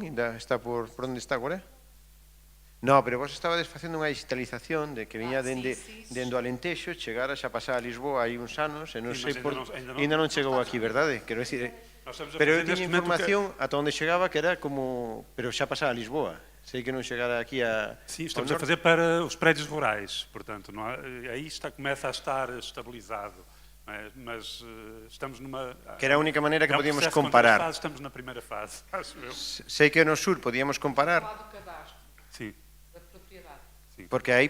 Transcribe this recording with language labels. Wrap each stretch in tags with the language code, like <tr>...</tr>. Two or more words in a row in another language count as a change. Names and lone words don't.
<gl>Está por onde está agora? No, pero vos estabades facendo unha digitalización de que viña dende o Alentexo, chegara xa pasar a Lisboa hai uns anos, e non sei por... Ainda non chegou aquí, verdade? Quero dicir... Pero eu tiña información ata onde chegaba que era como... Pero xa pasaba a Lisboa. Sei que non chegara aquí a...</gl> <pt>Sim, estamos a fazer para os prédios rurais, portanto, aí começa a estar estabilizado. Mas estamos numa...</pt> <gl>Que era a única maneira que podíamos comparar.</gl> <pt>Estamos na primeira fase, acho eu.</pt> <gl>Sei que no sur podíamos comparar.</gl> <pt>Sim. Porque aí...</pt>